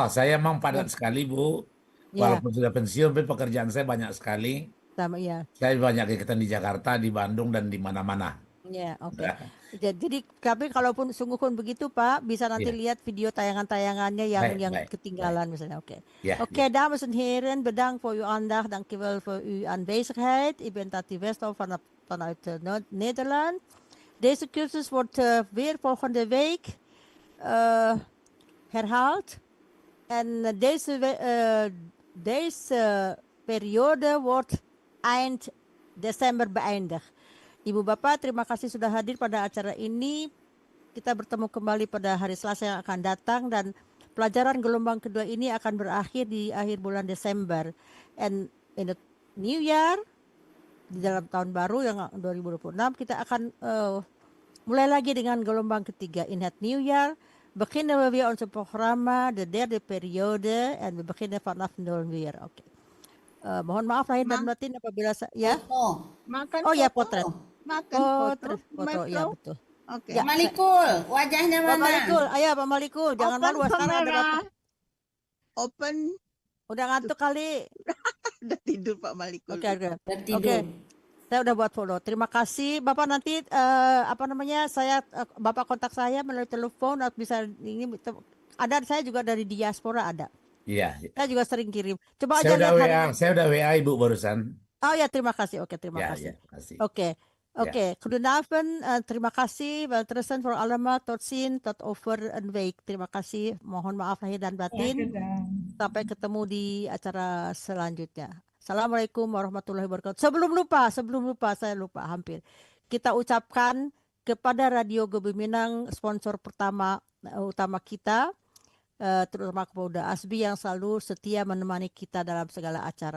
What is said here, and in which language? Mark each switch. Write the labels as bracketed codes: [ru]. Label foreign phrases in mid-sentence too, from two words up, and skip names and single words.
[id] Saya memang padat sekali Bu. Walaupun sudah pensiun, tapi pekerjaan saya banyak sekali. Iya. Saya banyak kegiatan di Jakarta, di Bandung, dan di mana-mana. Ya, oke. Jadi tapi kalaupun sungguh pun begitu Pak, bisa nanti lihat video tayangan-tayangannya yang ketinggalan misalnya. [nl] Oké, dames en heren, bedankt voor uw aandacht. Dankjewel voor uw aanwezigheid. Ik ben Tati Westhoff vanuit Nederland. Deze cursus wordt weer volgende week herhaald. En deze periode wordt eind Desember beëindigd. [id] Ibu Bapak, terima kasih sudah hadir pada acara ini. Kita bertemu kembali pada hari Selasa yang akan datang, dan pelajaran gelombang kedua ini akan berakhir di akhir bulan Desember. [en] And in the new year, [id] di dalam tahun baru yang 2026, kita akan mulai lagi dengan gelombang ketiga. [nl] In het [en] new year [nl] beginnen we weer onze programma, de derde periode, en we beginnen vanaf nul weer. [id] Oké. Mohon maaf lahir dan batin apabila ya. Makan potret. Makan foto ya betul. Oke. Pak Malikul, wajahnya Pak mana? Malikul, ayo Pak Malikul, jangan malu sekarang ada Bapak. Open. Udah ngantuk kali. Udah tidur Pak Malikul. Oke. Tidur. Saya udah buat follow. Terima kasih Bapak. Nanti apa namanya, Bapak kontak saya melalui telepon atau bisa ini, ada saya juga dari diaspora ada. Iya. Saya juga sering kirim. Coba Saya aja udah lihat WA, hari ini. saya udah WA Ibu barusan. Oh ya, terima kasih. Oke, terima Ya, kasih. ya, kasih. Oke. Oke, goedenavond. Terima kasih. [nl] Wel terusten voor allemaal. Tot ziens. Tot over een week. [id] Terima kasih. Mohon maaf lahir dan batin. Sampai ketemu di acara selanjutnya. [ar] السلام عليكم ورحمة الله وبركاته. [id] Sebelum lupa, saya lupa hampir. Kita ucapkan kepada Radio Gebi Minang, sponsor utama kita, terutama kepada Asbi yang selalu setia menemani kita dalam segala acara.